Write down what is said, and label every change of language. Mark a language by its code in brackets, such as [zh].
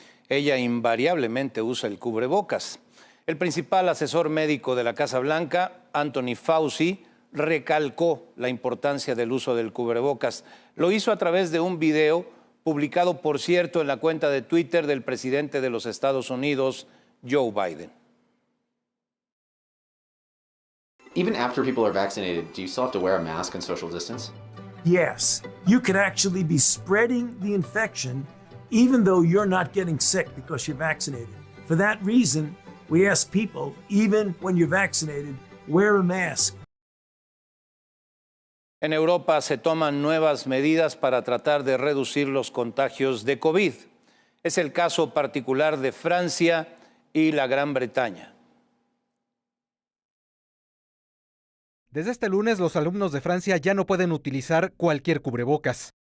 [es] Ella invariablemente usa el cubrebocas. El principal asesor médico de la Casa Blanca, Anthony Fauci, recalcó la importancia del uso del cubrebocas. Lo hizo a través de un video publicado, por cierto, en la cuenta de Twitter del presidente de los Estados Unidos, Joe Biden. [en] Even after people are vaccinated, do you still have to wear a mask and social distance? Yes, you could actually be spreading the infection even though you're not getting sick because you're vaccinated. For that reason, we ask people, even when you're vaccinated, wear a mask. [es] En Europa se toman nuevas medidas para tratar de reducir los contagios de COVID. Es el caso particular de Francia y la Gran Bretaña. Desde este lunes, los alumnos de Francia ya no pueden utilizar cualquier cubrebocas.